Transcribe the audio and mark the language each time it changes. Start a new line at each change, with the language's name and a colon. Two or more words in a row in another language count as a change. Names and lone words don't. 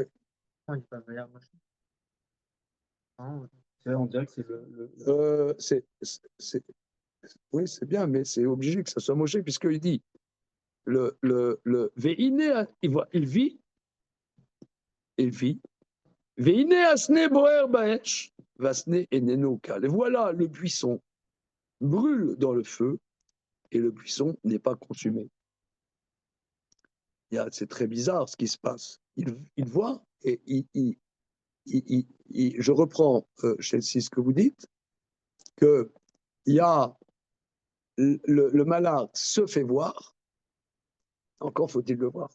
French: Non, il parle de Moshe. On dirait que c'est oui, c'est bien, mais c'est obligé que ça soit Moshe, puisqu'il dit Veine, il vit.
Hebrew: והנה הסנה בער באש והסנה איננו אכל.
French: Et voilà, le buisson brûle dans le feu, et le buisson n'est pas consumé. C'est très bizarre ce qui se passe. Il voit, et je reprends, Chelsea, ce que vous dites, qu'il y a le malin se fait voir, encore faut-il le voir.